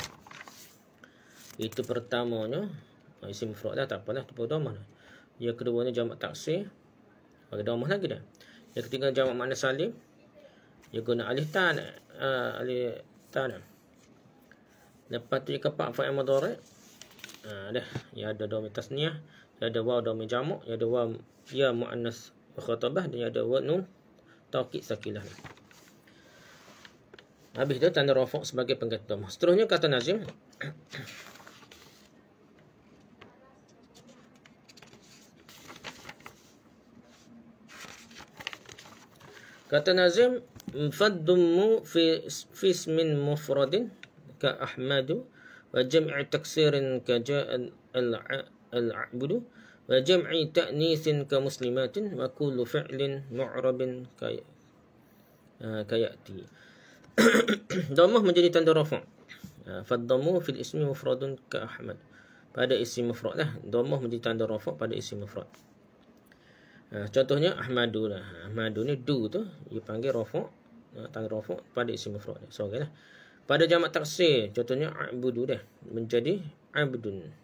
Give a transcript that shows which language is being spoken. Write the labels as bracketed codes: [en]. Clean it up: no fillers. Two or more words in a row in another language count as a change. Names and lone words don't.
[ms] Itu pertamanya isim mufrad dah, tak apalah, tu dhammah dah. Yang keduanya jamak taksir, bagi dhammah lagi dah. Yang ketiga jamak muannas salim, dia guna alif tan, alif tan. Lepas tu yang keempat fa'il mudhari'. Dah, ya ada dhamir tasniyah, ya ada waw dhamir jamak, ya ada waw ya muannas mukhatabah, dan ya ada waw nun taukid sakilah. Habis tu tanda rafa' sebagai pengganti dhammah. Seterusnya kata nazim. Kata nazim, [ar] فالضمُّ في اسمٍ مفردٍ كأحمدُ وجمعِ تكسيرٍ كجاءَ الأعبدُ وجمعِ تأنيثٍ كمسلماتٍ وكلُّ فعلٍ معربٍ كيأتي. [ms] Dhammah menjadi tanda rafa'. [ar] فالضمُّ في الاسمِ مفردٌ كأحمد. [ms] Pada isim mufrad lah, dhammah menjadi tanda rafa' pada isim mufrad. Contohnya Ahmadu lah. Ahmadu ni du tu dia panggil rafa', tanda rafa' pada isim mufrad. So okeylah. Pada jamak taksir, contohnya a'budu dah menjadi abdun.